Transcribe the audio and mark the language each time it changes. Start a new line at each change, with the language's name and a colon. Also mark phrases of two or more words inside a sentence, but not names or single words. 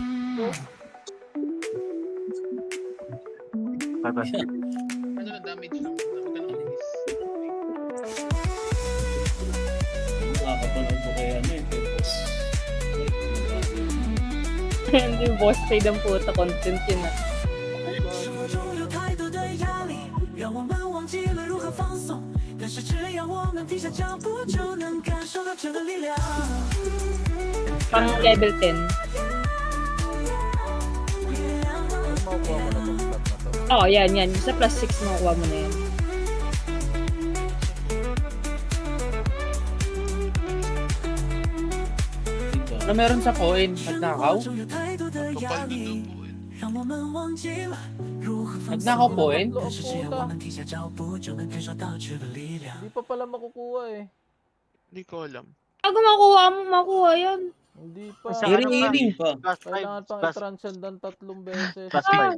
Filipino: Nakakapanood ko kaya ano eh, kay boss. Hindi, boss trade ang puta, content yun ah.
Chinese: 有太多的压力，让我们忘记了如何放松。但是只要我们停下脚步，就能感受到这个力量。
Filipino: Pang level 10. Makukuha mo na tong slot na to. Oo, yan. Sa plus 6 makukuha mo na yan. Ano meron sa coin? Nagnakaw?
Chinese: 有太多的压力，让我们忘记了如何放松。
Filipino: Nagnakaw coin?
Chinese: 但是只要我们停下脚步，就能感受到这个力量。
Filipino: Hindi pa pala makukuha eh. Hindi ko alam. Bago makuha yan. Hindi pa. Sa Hearing, ano pa? hearing. Pa. Plus 5. Kailangan pang Plus, i-transcend ng 3 beses. plus 5.